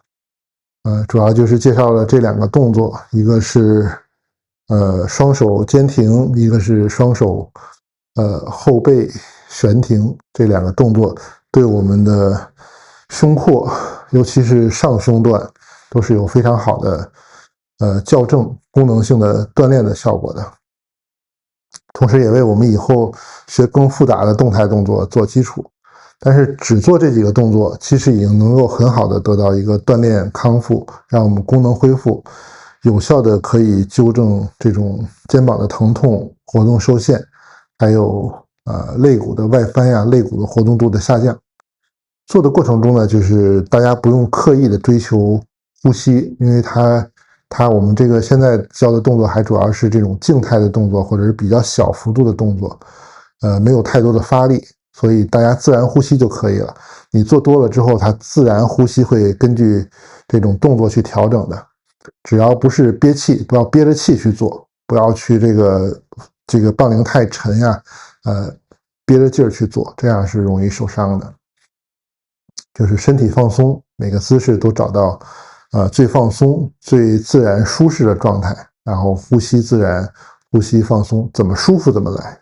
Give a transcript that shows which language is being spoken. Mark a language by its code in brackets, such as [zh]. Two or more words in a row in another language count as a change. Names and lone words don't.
[zh] 主要就是介紹了這2個動作，一個是雙手肩停，一個是雙手後背懸停，這2個動作對我們的胸廓，尤其是上胸段，都是有非常好的校正功能性的鍛鍊的效果的。同時也為我們以後學更複雜的動態動作做基礎。但是只做這幾個動作，其實已經能夠很好的得到一個鍛鍊康復，讓我們功能恢復，有效的可以糾正這種肩膀的疼痛、活動受限，還有肋骨的外翻呀、肋骨的活動度的下降。做的過程中呢，就是大家不用刻意的追求呼吸，因為我們這個現在教的動作還主要是這種靜態的動作，或者是比較小幅度的動作，沒有太多的發力。所以大家自然呼吸就可以了。你做多了之後，它自然呼吸會根據這種動作去調整的。只要不是憋氣，不要憋着氣去做，不要去這個槓鈴太沉呀，憋着勁兒去做，這樣是容易受傷的。就是身體放鬆，每個姿勢都找到最放鬆、最自然舒適的狀態，然後呼吸自然，呼吸放鬆，怎麼舒服怎麼來。